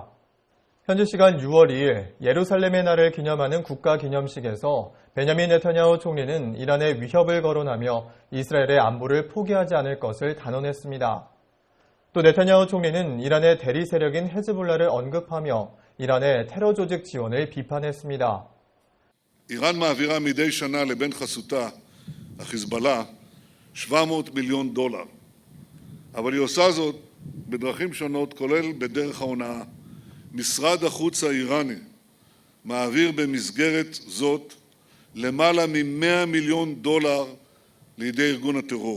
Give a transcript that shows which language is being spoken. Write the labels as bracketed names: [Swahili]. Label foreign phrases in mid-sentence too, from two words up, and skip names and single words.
[Korean] 현지 시간 6월 2일 예루살렘의 날을 기념하는 국가기념식에서 베냐민 네타냐후 총리는 이란의 위협을 거론하며 이스라엘의 안보를 포기하지 않을 것을 단언했습니다. 또 네타냐후 총리는 이란의 대리 세력인 헤즈볼라를 언급하며 이란의 테러 조직 지원을 비판했습니다. [Hebrew] איראן מעבירה מדי שנה לבן חסותה, החיזבאללה, $700 מיליון. אבל היא עושה זאת בדרכים שונות, כולל בדרך ההונאה. משרד החוץ האיראני מעביר במסגרת זאת למעלה מ$100 מיליון לידי ארגון הטרור.